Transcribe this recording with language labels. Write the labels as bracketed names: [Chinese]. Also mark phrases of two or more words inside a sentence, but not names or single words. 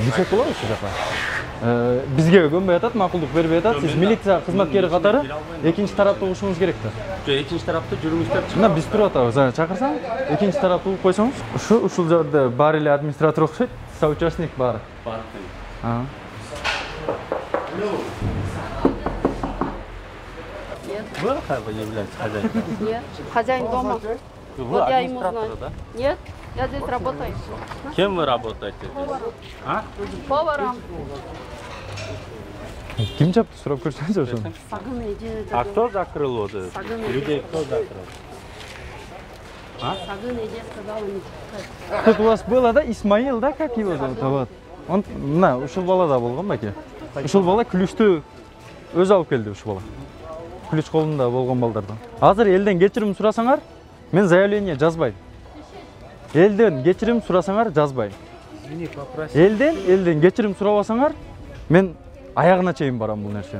[Kyrgyz] Десек болобу ошол жака? Бизге көнбөй атат, макулдук бербей атат. Сиз милиция кызматкери катары экинчи тарапты угушуңуз керек да. Экинчи тарапты жүрүңүз деп Мына биз туруп атабыз, чакырсаң, экинчи тарапты угуп койсоңуз, ушул жерде бар эле администратор окшойт, соучастник бар. Бар. [Russian] Вы являетесь хозяином? Нет, хозяин дома. Вы Вот я ему администратор, знаю. да? Нет, я здесь работаю. Кем вы работаете? А? Поваром. [Kyrgyz] Ким жапты, сурап көрсөңүз ошону. [Russian] Сагын иди. А кто закрыл вот это? Сагын Людей кто закрыл? Сагын иди, сказал он. Тут у вас было, да, Исмаил, да, как его зовут? Вот. Он, [Kyrgyz] мына, ушул бала да болгон баке. Ушул бала күлүштү өзү алып келди ушул бала. Күлүш колунда болгон балдардан. Азыр элден кечирим сурасаңар, мен заявление жазбайм. Элден кечирим сурасаңар жазбайм. Элден кечирим сурабасаңар, мен аягына чейин барам бул нерсени.